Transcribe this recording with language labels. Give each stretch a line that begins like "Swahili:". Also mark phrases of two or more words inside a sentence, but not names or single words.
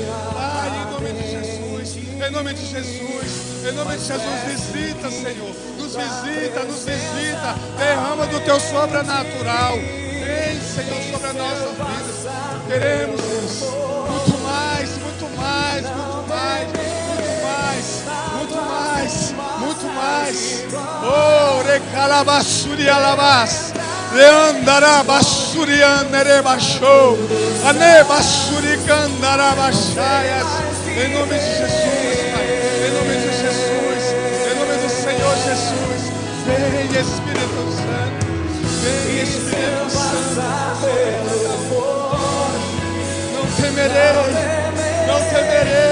Portuguese: Pai, em nome de Jesus, em nome de Jesus, em nome de Jesus, visita, Senhor. Nos visita, nos visita. Derrama do Teu sobrenatural. Vem, Senhor, sobre a nossa vida. Queremos, Deus, muito mais, muito mais, muito mais, muito mais, muito mais, muito mais. Oh, recalabassuri alabas. Leandara bassuri andere baixou. Ane bassuri candara baixaias. Em nome de Jesus, Pai. Em nome de Jesus. Em nome do Senhor Jesus. Vem, Espírito Santo. Vem, Espírito Santo. Não temerei. Não temerei.